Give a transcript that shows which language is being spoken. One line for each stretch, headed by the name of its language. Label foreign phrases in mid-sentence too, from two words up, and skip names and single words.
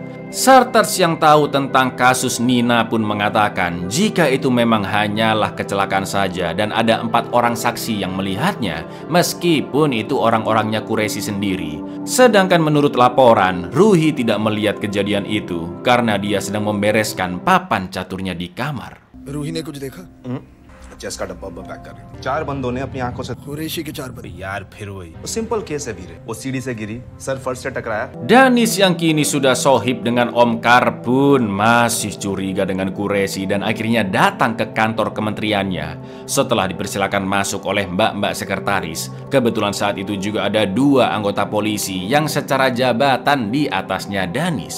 Indonesian: Sartars yang tahu tentang kasus Nina pun mengatakan jika itu memang hanyalah kecelakaan saja dan ada 4 orang saksi yang melihatnya, meskipun itu orang-orangnya Qureshi sendiri. Sedangkan menurut laporan, Ruhi tidak melihat kejadian itu karena dia sedang membereskan papan caturnya di kamar.
Hindi: रूही ने कुछ देखा? चेस का डब्बा पैक कर रही थी। 4 बंदों ने अपनी आंखों से कुरैशी के 4 बंदे। यार फिर वही
English: simple case
Hindi: है वीरे। वो सीढ़ी से गिरी, सर फर्श से टकराया।
Indonesian: Danis yang kini sudah sohib dengan Omkar pun masih curiga dengan Qureshi dan akhirnya datang ke kantor kementeriannya. Setelah dipersilakan masuk oleh mbak-mbak sekretaris, kebetulan saat itu juga ada 2 anggota polisi yang secara jabatan di atasnya Danis.